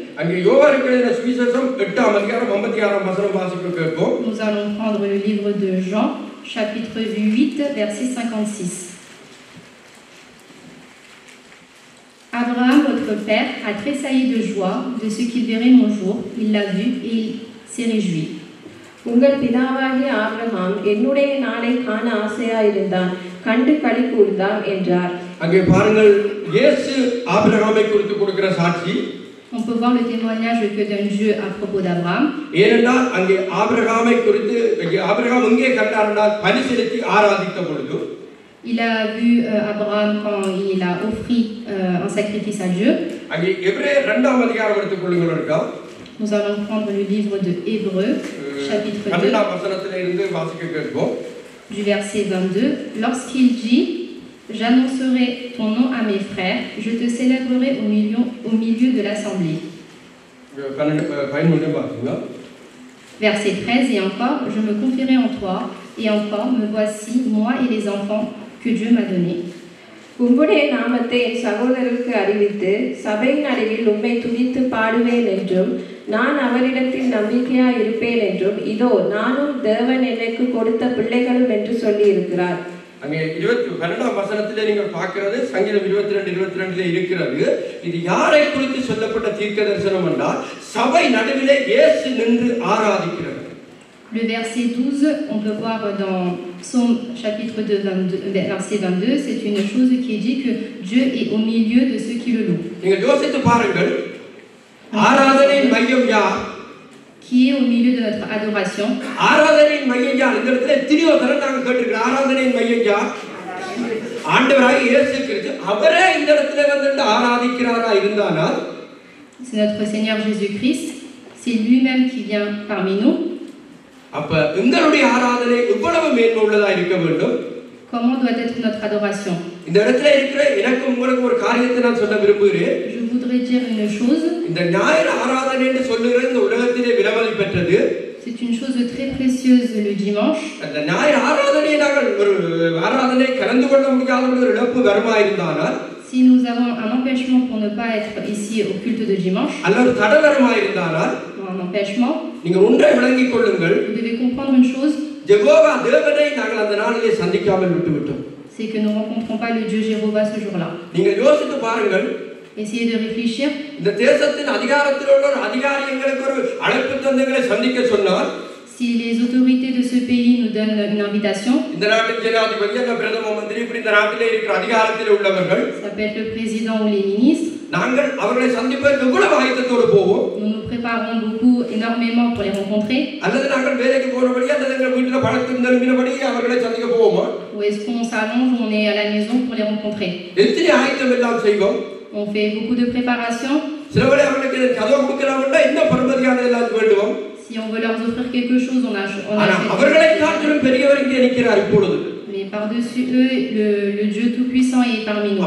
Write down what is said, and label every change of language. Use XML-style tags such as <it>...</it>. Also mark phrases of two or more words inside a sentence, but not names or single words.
<fr>Nous allons prendre le livre de Jean, chapitre 8, verset 56. votre père a tressailli de joie de ce qu'il verrait mon jour. Il l'a vu et il s'est réjoui.</fr> <ta>உங்கள் பிதாவாகிய ஆபிரகாம் என்னுடைய நாளை காண ஆசையாயிருந்தான், கண்டு களி கூர்ந்தான் என்றார். அங்கே பாருங்கள், இயேசு ஆபிரகாமை குறித்து கொடுக்கிற சாட்சி.</ta> <fr>On peut voir le témoignage que donne Dieu à propos d'Abraham.</fr> <ta>ஏனென்றால் அங்கே ஆபிரகாமை குறித்து ஆபிரகாம் எங்கே கண்டார்? பலி செலுத்தி ஆராதித்த பொழுது</ta> <fr>il a vu Abraham quand il a offert un sacrifice à Dieu.</fr> <ta>அங்கே எபிரேயர் 2ஆம் அதிகாரம் எடுத்துக் கொள்ளுங்கள் இருக்கா.</ta> <fr>Nous allons prendre le livre de Hébreux, chapitre 2,</fr> <ta>2ஆம் வசனத்திலே இருந்து வாசிக்க கேட்போம்.</ta> <fr>du verset 22. Lorsqu'il dit « J'annoncerai ton nom à mes frères, je te célébrerai au milieu de l'assemblée. » Verset 13. Et encore, je me confierai en toi, et encore, me voici, moi et les enfants que Dieu m'a donnés.</fr> <ta>உம்முடைய நாமத்தை என் சகோதரருக்கு அறிவித்து சபையின் நடுவில் உம்மை துதித்து பாடுவேன் என்றும் நான் அவரிடத்தில் நம்பிக்கையாய் இருப்பேன் என்றும் இதோ நானும் தேவன் எனக்கு கொடுத்த பிள்ளைகளும் என்று சொல்லி இருக்கிறார். அங்கே 12ஆம் வசனத்திலே நீங்கள் பார்க்கிறது சங்கீதம் 22:22 இருக்கிறது. இது யாரை குறித்து சொல்லப்பட்ட தீர்க்க தரிசனம் என்றால் சபை நடுவிலே இயேசு நின்று ஆராதிக்கிறார்.</ta> <fr>Le verset 12, on peut voir dans Psaume chapitre 2, verset 22, c'est une chose qui est dit que Dieu est au milieu de ceux qui le louent.</fr> <ta>நீங்கள் யோசித்து பாருங்கள், ஆராதனையின் மையம் யார்?</ta> <fr>Qui est au milieu de notre adoration.</fr> <ta>ஆராதனையின் மையம் யார்? இந்த இடத்துல எத்தனையோ தடவை நாங்கள் கேட்டிருக்கிறோம். ஆராதனையின் மையம் யார்? ஆண்டவராகிய இயேசு கிறிஸ்து. அவரே இந்த இடத்துல வந்து ஆராதிக்கிறாரா இருந்தானால்</ta> <fr>c'est notre Seigneur Jésus-Christ, c'est lui-même qui vient parmi nous.</fr> <ta>அப்ப எங்களுடைய ஆராதனை எவ்வளவு மேன்மை உள்ளதா இருக்க வேண்டும்?</ta> <fr>Comment doit être notre adoration?</fr> <ta>இந்த இடத்துல இருக்கிற எனக்கு உங்களுக்கு ஒரு காரியத்தை நான் சொல்ல விரும்புகிறேன்.</ta> <fr>Je voudrais dire une chose.</fr> <ta>இந்த ஞாயிறு ஆராதனை என்று சொல்லுகிற இந்த உலகத்திலே விலமதி பெற்றது.</ta> <fr>C'est une chose très précieuse le dimanche.</fr> <ta>அந்த ஞாயிறு ஆராதனை நாங்கள் ஒரு ஆராதனை கலந்து கொள்ள முடியாத ஒரு இழப்பு வருமா இருந்தானால்,</ta> <fr>si nous avons un empêchement pour ne pas être ici au culte de dimanche,</fr> <ta>அல்லது தடை வருமா இருந்தானால்,</ta> <fr>un empêchement,</fr> <ta>நீங்க ஒன்றை விளங்கிக் கொள்ளுங்கள்.</ta> <fr>vous devez comprendre une chose.</fr> <ta>யெகோவா தேவனை நாங்கள் அந்த நாளிலே சந்திக்காமல் விட்டுவிட்டோம்.</ta> <fr>C'est que nous ne rencontrons pas le Dieu Jéhovah ce jour-là.</fr> <ta>நீங்கள் யோசித்து பாருங்கள்.</ta> <fr>Essayez de réfléchir.</fr> <ta>இந்த தேசத்தின் அதிகாரத்தில் உள்ள ஒரு அதிகாரி எங்களுக்கு ஒரு அழைப்பு தந்தங்களை சந்திக்க சொன்னார்.</ta> <fr>Si les autorités de ce pays nous donnent une invitation,</fr> <ta>இந்த நாட்டின் ஜனாதிபதி அல்லது பிரதம மந்திரி இப்படி இந்த நாட்டிலே இருக்கிற அதிகாரத்தில் உள்ளவர்கள்,</ta> <fr>ça peut être le président ou les ministres,</fr> <ta>நாங்கள் அவர்களை சந்திப்பதற்கு எவ்வளவு ஆயத்தத்தோடு போவோம்?</ta> <fr>nous nous préparons beaucoup, énormément pour les rencontrer.</fr> <ta>அல்லது நாங்கள் வேலைக்கு போறபடி அல்லது எங்கள் வீட்டில் பணத்தில் நிரம்பினபடி அவர்களை சந்திக்க போவோமா?</ta> <fr>Ou est-ce qu'on s'allonge, on est à la maison pour les rencontrer?</fr> <ta>எத்தனை ஆயத்தம் எல்லாம் செய்வோம்?</ta> <fr>On fait beaucoup de préparation.</fr> <ta>சில வேளை அவர்களுக்கு கதவு கொடுக்கலாம்னா என்ன பரமதியான எல்லாம் வேண்டுவோம்.</ta> <fr>Si on veut leur offrir quelque chose, on a</fr> <ta>அவர்களை காட்டிலும் பெரியவர் இங்கே நிற்கிறார் இப்பொழுது.</ta> <fr>Mais par-dessus eux, le Dieu Tout-Puissant est parmi nous.</fr>